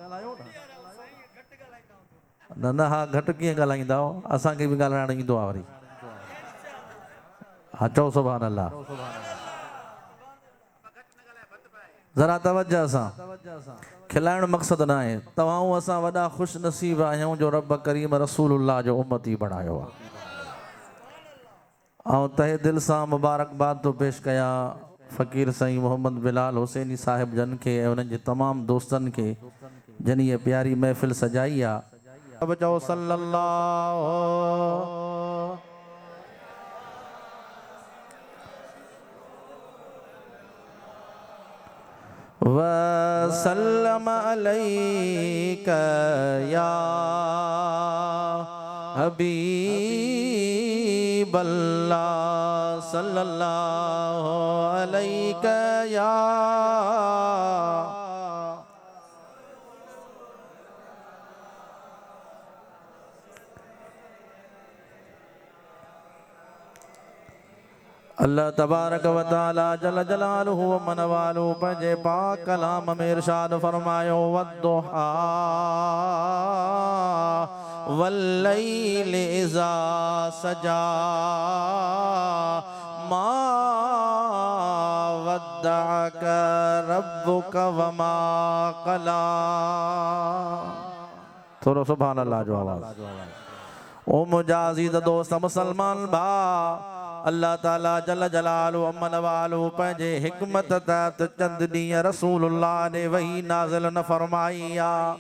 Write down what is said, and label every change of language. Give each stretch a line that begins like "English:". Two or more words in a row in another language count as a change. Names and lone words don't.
Sindhi: न न हा घटि कीअं ॻाल्हाईंदा असांखे बि ॻाल्हाइण ईंदो आहे वरी हाँ चओ
Arabic: سبحان الله
Sindhi: जरा तवज्जो सां खिलाइण मक़सद न आहे तव्हां असां वॾा ख़ुशि नसीब आहियूं जो रब करीम रसूलुल्लाह जो उम्मती बणायो आहे। ऐं तहे दिलि सां मुबारकबाद थो पेश कयां फ़क़ीर साईं मोहम्मद बिलाल हुसैनी साहिब जन खे ऐं उन्हनि जे तमामु दोस्तनि खे जन इहा प्यारी महफ़िल सजाई आहे। अब चओ
Arabic: صلى الله وسلم عليك يا حبيب الله صلى الله عليك يا الله تبارك وتعالى جل جلاله وعم نواله
Sindhi: पंहिंजे पाक कलाम में इरशाद फरमायो वद्दुहा
Arabic: والليل إذا سجى ما ودعك ربك وما قلى.
Sindhi: थोरो
Arabic: سبحان الله
Sindhi: जो आवाज़। ओ मुंहिंजा अज़ीज़ दोस्त मुसलमान भा
Arabic: الله تعالى جل جلاله وعم نواله
Sindhi: पंहिंजे हिकमत तहत चंद ॾींहं रसूलुल्लाह ने वही नाज़िल न फरमाई आहे।